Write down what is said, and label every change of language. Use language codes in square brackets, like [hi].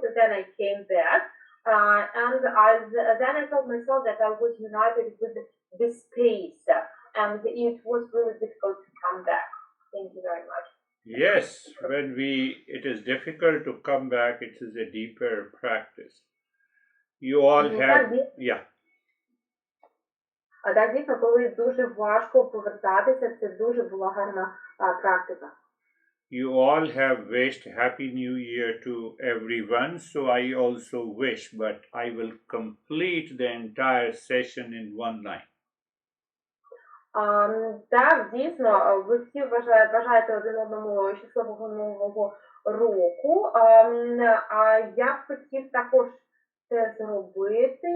[en] Then I came back, and then I felt myself that I was united with this space, and it was really difficult to come back. Thank you very much. Yes, it is difficult to come back, it is a deeper practice. You all have, yeah. [uk] Так, дійсно, коли дуже важко повертатися, це дуже була гарна практика. [en] You all have wished Happy New Year to everyone, so I also wish, but I will complete the entire session in one line. [uk] Так, дійсно, ви всі бажаєте один одному щасливого нового року. А я б хотів також це зробити.